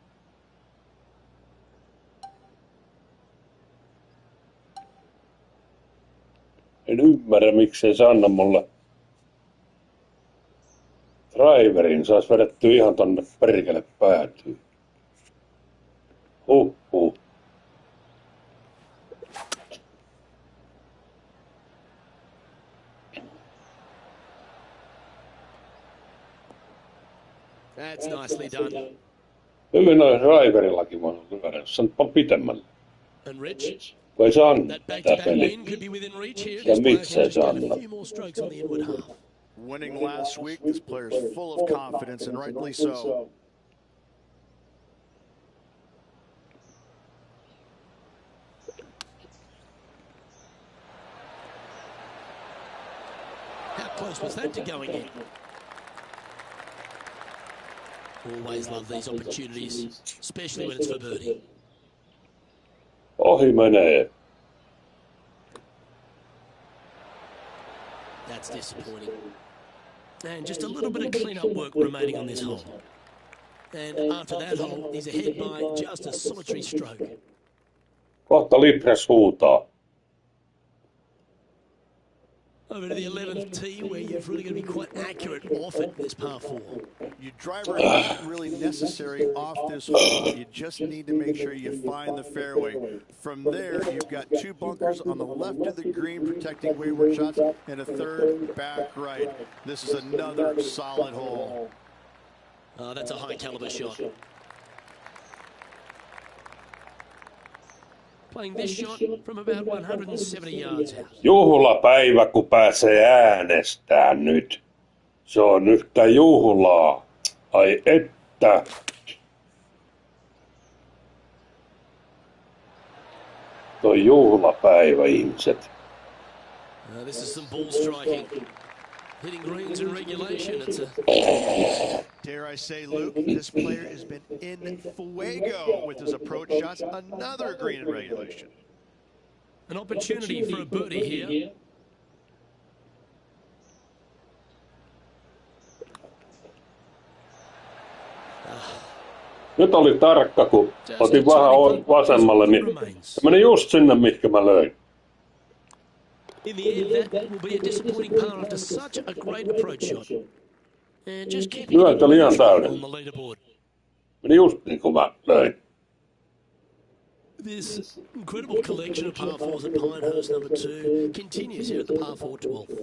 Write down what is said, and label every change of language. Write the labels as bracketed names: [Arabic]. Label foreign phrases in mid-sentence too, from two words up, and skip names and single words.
[Finnish] En ymmärrä, miksei se anna mulle driverin. Sais vedettyä ihan tonne perkele päätyy. Huhhuh. [English] That's nicely done. [Finnish] Hyvin noin driverillakin voinut lyödä, jos se nyt on pitemmälle. [English] And Rich, [Finnish] Kun ei se anna [English] that [Finnish] tää [English] back-to-back [Finnish] peli. [English] win could be within reach here. [Finnish] Ja [English] This player [Finnish] miksei [English] can [Finnish] se [English] just add [Finnish] anna? [English] a few more strokes on the inward half. Winning last week, this player's full of confidence, and rightly so. How close was that to going in? Always love these opportunities, especially when it's for birdie. [Finnish] Ohi menee. [English] That's disappointing. And just a little bit of clean-up work remaining on this hole. And after that hole, he's ahead by just a solitary stroke. [Finnish] Kohta Lipres huutaa. [English] Over to the 11th tee, where you've really got to be quite accurate off it, this par 4. Your driver not really necessary off this hole. You just need to make sure you find the fairway. From there, you've got 2 bunkers on the left of the green protecting wayward shots and a 3rd back right. This is another solid hole. Oh, that's a high caliber shot. Playing this shot from about 170 yards out. [Finnish] Juhlapäivä, kun pääsee äänestämään nyt. Se on yhtä juhlaa. Ai että. Toi juhlapäivä, ihmiset. [English] This is some ball striking. Hitting greens in regulation. It's a... Dare I say, Luke, this player has been in fuego with his approach shots. Another green in regulation. An opportunity for a birdie here. [Finnish] Nyt oli tarkka, kun otin vähän vasemmalle, niin se meni just sinne, mihinkä mä löin. [English] In the end, that will be a disappointing par after such a great approach shot. And just keeping [Finnish] Lyönti oli ihan täyden. [English] on the leaderboard. [Finnish] Meni just niin kuin mä löin. [English] This incredible collection of par 4s at Pinehurst number 2 continues here at the par 4 12th.